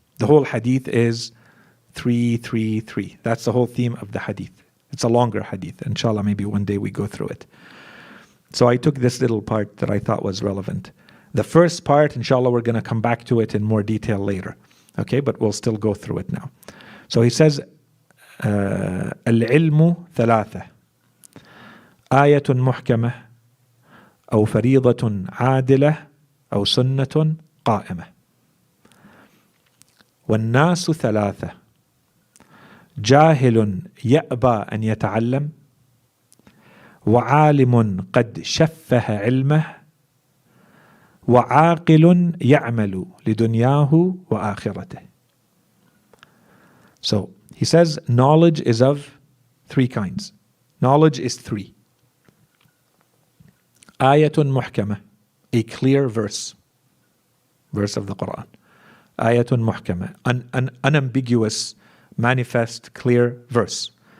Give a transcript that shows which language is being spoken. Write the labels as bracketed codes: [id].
[en] The whole hadith is 3, 3, 3. That's the whole theme of the hadith. It's a longer hadith. Inshallah, maybe one day we go through it. So I took this little part that I thought was relevant. The first part, inshallah, we're going to come back to it in more detail later. Okay, but we'll still go through it now. [ar] So he says, العلم ثلاثة آية محكمة أو فريضة عادلة أو سنة قائمة والناس ثلاثة جاهل يأبى أن يتعلم وعالم قد شفه علمه وعاقل يعمل لدنياه وآخرته. [en] So he says knowledge is of three kinds. Knowledge is three. Ayatun muhkama, a clear verse of the Quran. Ayatun muhkama, an unambiguous, manifest, clear verse.